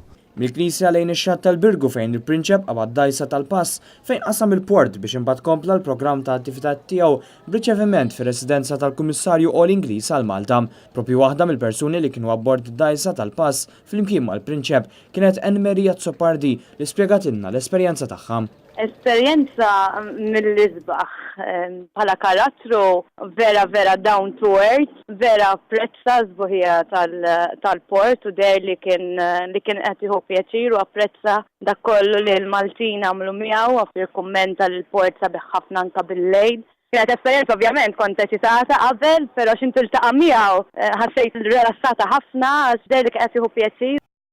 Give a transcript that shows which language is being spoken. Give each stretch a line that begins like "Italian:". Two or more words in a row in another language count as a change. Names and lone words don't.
Maltese: Mill-Knisja lejn ix-xatt tal-Birgu fejn il-Prinċep qabad dajsa tal-Pass fejn qasam il-port biex imbagħad kompla l-programm ta' attivitajiet tiegħu b'riċeviment fir-residenza tal-Kummissarju All Ingliż għal Malta. Proprju waħda mill-persuni li kienu abbord id-dajsa tal-Pass flimkien mal-Prinċep kienet Ann Maria Zoppardi li spjegatilna l-esperjenza tagħha. Esperjenza mill-isbaħ bħala karattru vera
English: down to earth,
Maltese: vera apprezza żbuħija tal-port u der li kien qed jieħu pjaċir u apprezza dak kollu li l-Maltin għamlu miegħu għafir kummenta li l-port sabiħ ħafna anke bil-lejl. Kienet esperjenza ovvjament kont eċitata qabel, però x'intiltaqa' miegħu ħassejt rilassata ħafna għax der li qed jieħu pjaċir.